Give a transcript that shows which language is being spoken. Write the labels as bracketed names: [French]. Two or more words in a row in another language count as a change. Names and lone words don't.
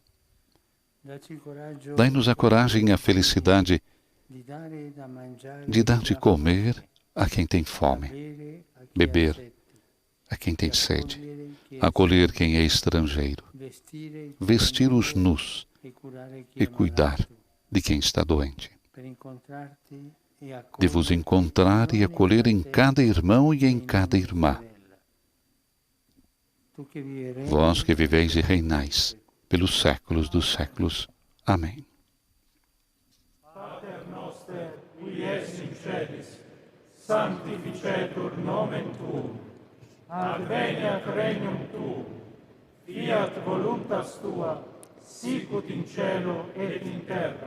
[Portuguese] Dai-nos a coragem e a felicidade de dar de comer a quem tem fome, beber a quem tem sede, acolher quem é estrangeiro, vestir os nus e cuidar de quem está doente. De vos encontrar e acolher em cada irmão e em cada irmã. Vós que viveis e reinais pelos séculos dos séculos. Amém. [Latin] Pater noster, qui es in celis, sanctificetur nomen tuum, adveniat regnum tuum, fiat voluntas tua, sicut in cielo et in terra.